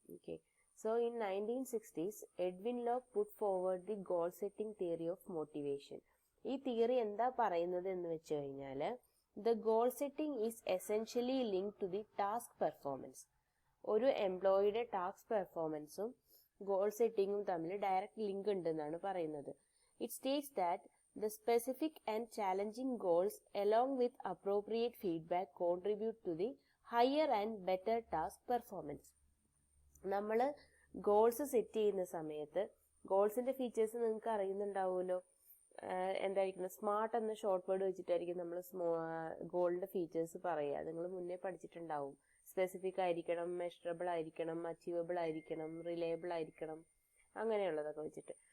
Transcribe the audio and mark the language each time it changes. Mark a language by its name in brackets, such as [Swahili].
[English] Okay, so in 1960s Edwin Locke put forward the goal setting theory of motivation. [Malayalam] ഈ theory എന്താ പറയുന്നത് എന്ന് വെച്ച് കഴിഞ്ഞാൽ, [English] The goal setting is essentially link to the task performance. [Malayalam] ഒരു എംപ്ലോയിയുടെ task പെർഫോമൻസും goal സെറ്റിംഗും തമ്മിൽ ഡയറക്റ്റ് ലിങ്ക് ഉണ്ടെന്നാണ് പറയുന്നത്. [English] It states that the specific and challenging goals along with appropriate feedback contribute to the higher and better task performance. [Malayalam] നമ്മൾ goals set ചെയ്യുന്ന സമയത്ത് ഗോൾസിന്റെ features നിങ്ങൾക്ക് അറിയുന്നുണ്ടാവുമല്ലോ. എന്തായിരിക്കണം, സ്മാർട്ട് എന്ന ഷോർട്ട് വേർഡ് വെച്ചിട്ടായിരിക്കും നമ്മൾ ഗോളിന്റെ ഫീച്ചേഴ്സ് പറയുക. നിങ്ങൾ മുന്നേ പഠിച്ചിട്ടുണ്ടാവും. സ്പെസിഫിക് ആയിരിക്കണം, മെഷറബിൾ ആയിരിക്കണം, അച്ചീവബിൾ ആയിരിക്കണം, റിലയബിൾ ആയിരിക്കണം, അങ്ങനെയുള്ളതൊക്കെ വെച്ചിട്ട്.